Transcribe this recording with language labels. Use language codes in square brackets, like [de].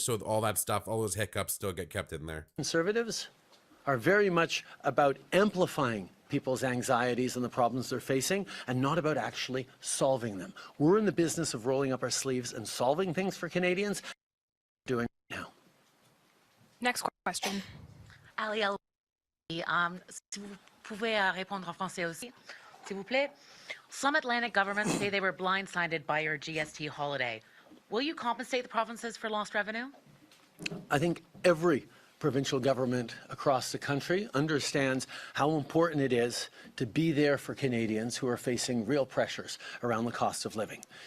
[en] So all that stuff, all those hiccups still get kept in there. Conservatives are very much about amplifying people's anxieties and the problems they're facing, and not about actually solving them. We're in the business of rolling up our sleeves and solving things for Canadians. Doing it now. Next question. [fr] Ali, si vous pouvez répondre en français aussi, s'il vous plaît. [en] Some Atlantic governments say they were blindsided by your GST holiday. Will you compensate the provinces for lost revenue? I think every provincial government across the country understands how important it is to be there for Canadians who are facing real pressures around the cost of living.